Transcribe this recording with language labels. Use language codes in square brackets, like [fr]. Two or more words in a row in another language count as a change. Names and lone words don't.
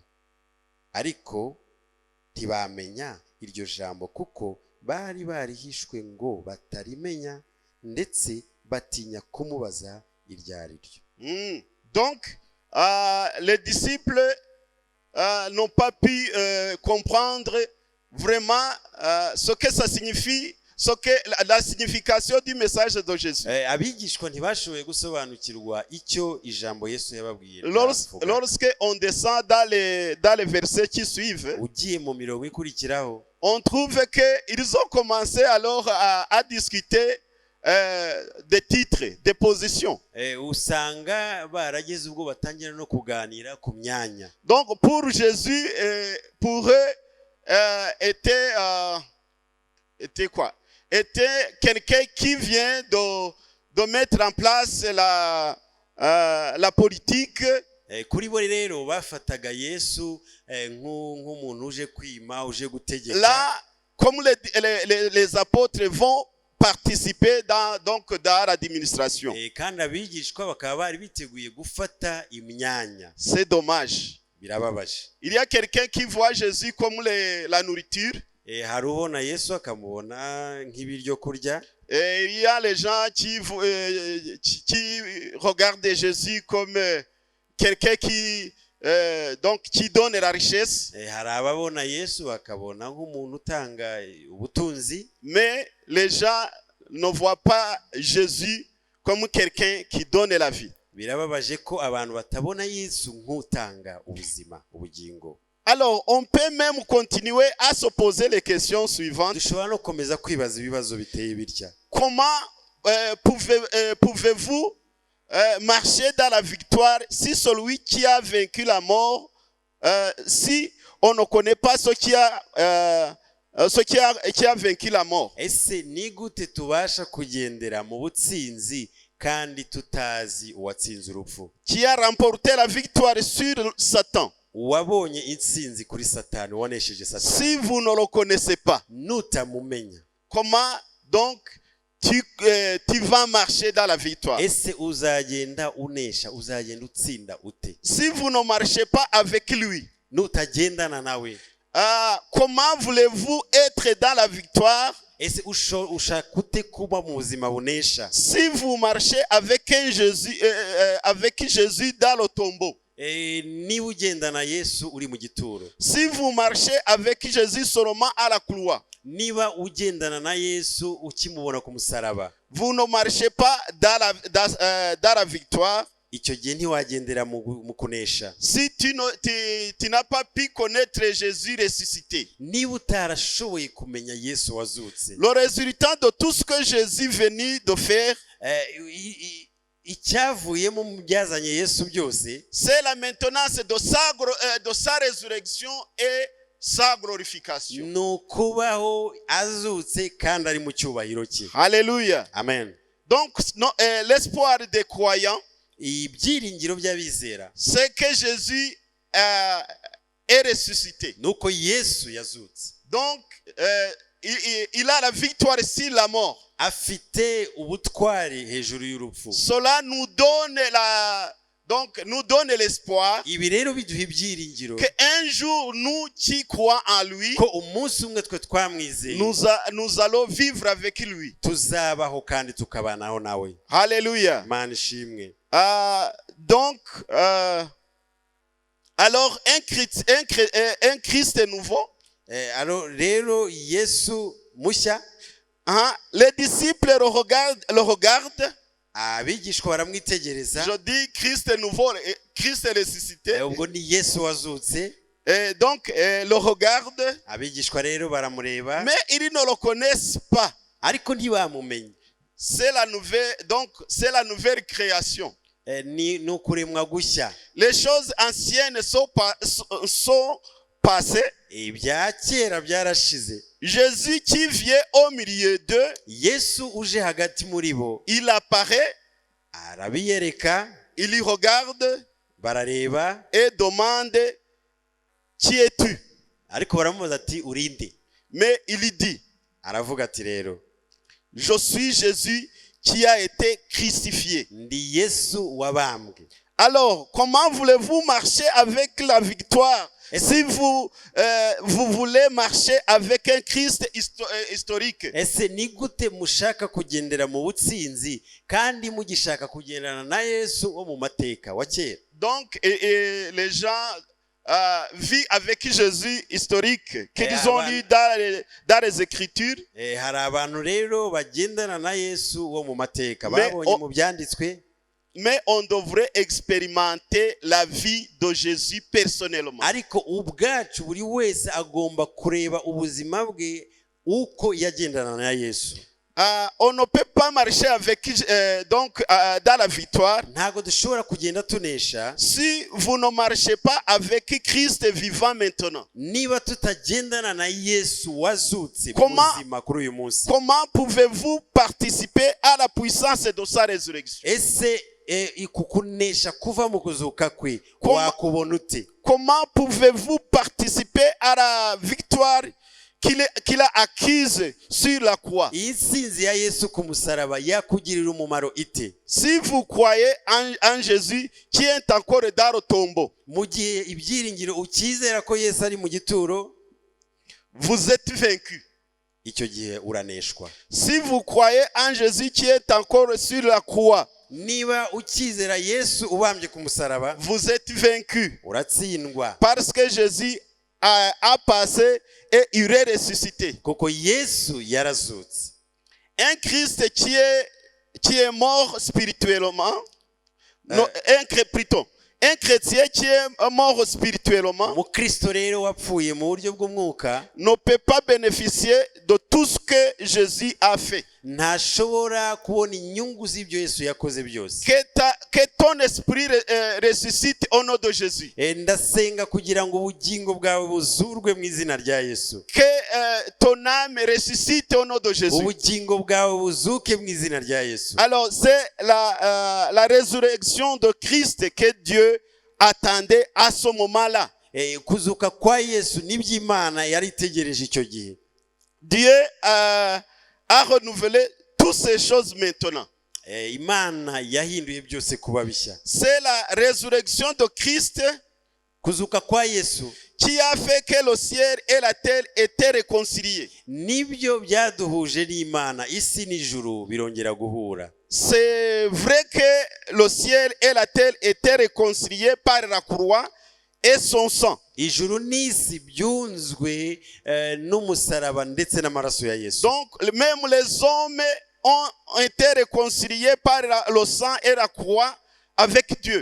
[rw] Ariko ntibamenya iryo jambo kuko bari barihishwe ngo batarimenya, ndetse batinya kumubaza iryo ari ryo. [fr] Donc, les disciples n'ont pas pu comprendre vraiment ce que ça signifie, ce que la signification du message de Jésus. [rw] Abigishwa ntibashoboye gusobanukirwa icyo ijambo Yesu yababwiye. [fr] Lorsque on descend dans les versets qui suivent, [rw] ugiye mu mirongo ikurikiraho, [fr] on trouve que ils ont commencé alors à discuter des titres, des positions. [rw] usanga barageze ubwo batangira no kuganira ku myanya. [fr] Donc pour Jésus, pour eux, était quoi? Était quelqu'un qui vient de mettre en place la politique. [rw] Kuri bo rero bafataga Yesu nk'umuntu uje kwima, uje gutegeka. [fr] Là, comme les apôtres vont participer dans l'administration. [rw] Kandi abigishwa bakaba bari biteguye gufata imyanya. [fr] C'est dommage. [rw] Birababaje. [fr] Il y a quelqu'un qui voit Jésus comme la nourriture. [rw] Hari ubona Yesu akamubona nk'ibiryo kurya. [fr] Et il y a les gens qui regardent Jésus comme quelqu'un qui donne la richesse. [rw] Hari ababona Yesu akabona nk'umuntu utanga ubutunzi. [fr] Mais les gens ne voient pas Jésus comme quelqu'un qui donne la vie. [rw] Birababaje ko abantu batabona Yesu nk'utanga ubuzima, ubugingo. [fr] Alors, on peut même continuer à se poser les questions suivantes. [rw] Dushobora no komeza kwibaza ibibazo biteye bitya. [fr] Comment pouvez-vous marcher dans la victoire si celui qui a vaincu la mort, si on ne connaît pas ce qui a vaincu la mort? [rw] Ese ni gute tubasha kugendera mu butsinzi kandi tutazi uwatsinze urupfu? [fr] Qui a remporté la victoire sur Satan? [rw] Wabonye intsinzi kuri Satani, wanesheje Satani. [fr] Si vous ne le connaissez pas, [rw] nutamumenya, [fr] comment donc tu vas marcher dans la victoire? [rw] Ese uzagenda unesha, uzagenda utsinda ute? [fr] Si vous ne marchez pas avec lui, [rw] nutagendana nawe, [fr] comment voulez-vous être dans la victoire? [rw] Ese ushaka ute kuba mu buzima bunesha? [fr] Si vous marchez avec Jésus dans le tombeau. [rw] Ni ugendana Yesu uri mu gituro. [fr] Si vous marchez avec Jésus seulement à la croix. [rw] Niba ugendana na Yesu ukimubona ku musaraba, [fr] vous ne marchez pas dans la victoire. [rw] Icyo gihe ntiwagendera mu kunesha. [fr] Si tu n'as pas pu connaître Jésus ressuscité. [rw] Niba utarashoboye kumenya Yesu wazutse. [fr] Le résultat de tout ce que Jésus venait de faire, [rw] icyavuyemo mu byazanye Yesu byose, [fr] c'est la maintenance de sa résurrection et sa glorification. [rw] Nukubaho azutse kandi ari mu cyubahiro cye. [fr] Alléluia. Amen. Donc l'espoir des croyants, [rw] ibyiringiro by'abizera, [fr] c'est que Jésus est ressuscité. [rw] Nuko Yesu yazutse. [fr] Donc il a la victoire sur la mort. [rw] Afite ubutwari hejuru y'urupfu. [fr] Cela nous donne l'espoir [rw] ibi rero biduha ibyiringiro [fr] que un jour nous qui croyons en lui, [rw] ko umunsi umwe twe twamwizeye, [fr] nous allons vivre avec lui. [rw] Tuzabaho kandi tukabanaho nawe. Alléluia. Mana ishimwe. [fr] Donc alors un Christ nouveau. [rw] Alors rero Yesu mushya. [fr] Les disciples le regardent. [rw] Abigishwa baramwitegereza. [fr] Je dis Christ nouveau, Christ ressuscité. [rw] Ubwo ni Yesu wazutse. [fr] Donc le regardent. [rw] Abigishwa rero baramureba. [fr] Mais ils ne le connaissent pas. [rw] Ariko ntibamumenye. [fr] C'est la nouvelle création. [rw] Ni ukuremwa gushya. [fr] Les choses anciennes sont passées. [rw] Ibya kera byarashize. [fr] Jésus qui vient au milieu d'eux, [rw] Yesu uje hagati muri bo, [fr] il apparaît, [rw] arabiyereka, [fr] il y regarde, [rw] barareba, [fr] et demande, qui es-tu? [rw] Ariko baramubaza ati urinde? [fr] Mais il dit, [rw] aravuga ati rero, [fr] je suis Jésus qui a été crucifié. [rw] Ndi Yesu wabambwe. [fr] Alors, comment voulez-vous marcher avec la victoire? Si vous voulez marcher avec un Christ historique. [rw] Ese ni gute mushaka kugendera mu butsinzi kandi mugishaka kugendana na Yesu wo mu mateka wa kera? [fr] Donc les gens vivent avec Jésus historique qu'ils ont lu dans les Écritures. [rw] Hari abantu rero bagendana na Yesu wo mu mateka babonye mu byanditswe. [fr] Mais on devrait expérimenter la vie de Jésus personnellement. [rw] Ariko ubwacu buri wese agomba kureba ubuzima bwe uko yagendana na Yesu. [fr] On ne peut pas marcher avec dans la victoire [rw] ntabwo dushobora kugenda tunesha [fr] si vous ne marchez pas avec Christ vivant maintenant. [rw] niba tutagendana na Yesu wazutse [fr] Comment- [rw] muzima kuri uyu munsi. [fr] Comment pouvez-vous participer à la puissance de sa résurrection? [rw] Ese kukunesha kuva mu kuzuka kwe [fr] Comment- [rw] wakubona ute? [fr] Comment pouvez-vous participer à la victoire qu'il a acquise sur la croix? [rw] iyi nsinzi ya Yesu ku musaraba yakugirira umumaro ite? [fr] Si vous croyez en Jésus qui est encore dans le tombeau, [rw] mu gihe ibyiringiro ukizera ko Yesu ari mu gituro, [fr] vous êtes vaincu. [rw] icyo gihe uraneshwa. [fr] Si vous croyez en Jésus qui est encore sur la croix, [rw] niba ukizera Yesu ubambye ku musaraba, [fr] vous êtes vaincu. [rw] uratsindwa. [fr] Parce que Jésus a passé et il est ressuscité. [rw] kuko Yesu yarazutse. [fr] Un Christ qui est mort spirituellement, non, un chrétien qui est mort spirituellement [rw] Umukristo rero wapfuye mu buryo bw'umwuka [fr] ne peut pas bénéficier de tout ce que Jésus a fait. [rw] ntashobora kubona inyungu z'ibyo Yesu yakoze byose. [fr] Que ton esprit ressuscite au nom de Jésus. [rw] Ndasenga kugira ngo ubugingo bwawe buzurwe mu izina rya Yesu. [fr] Que ton âme ressuscite au nom de Jésus. [rw] Ubugingo bwawe buzuke mu izina rya Yesu. [fr] Alors c'est la résurrection de Christ que Dieu attendait à ce moment-là. [rw] Kuzuka kwa Yesu nibyo Imana yari itegereje icyo gihe. [fr] Dieu a renouvelé toutes ces choses maintenant. [rw] Imana yahinduye byose kuba bishya. [fr] C'est la résurrection de Christ [rw] Kuzuka kwa Yesu [fr] qui a fait que le ciel et la terre étaient réconciliés. [rw] nibyo byaduhuje n'Imana, isi n'ijuru birongera guhura. [fr] C'est vrai que le ciel et la terre étaient réconciliés par la croix et son sang. [rw] Ijuru n'isi byunzwe n'umusaraba ndetse n'amaraso ya Yesu. [fr] Donc même les hommes ont été réconciliés par le sang et la croix avec Dieu.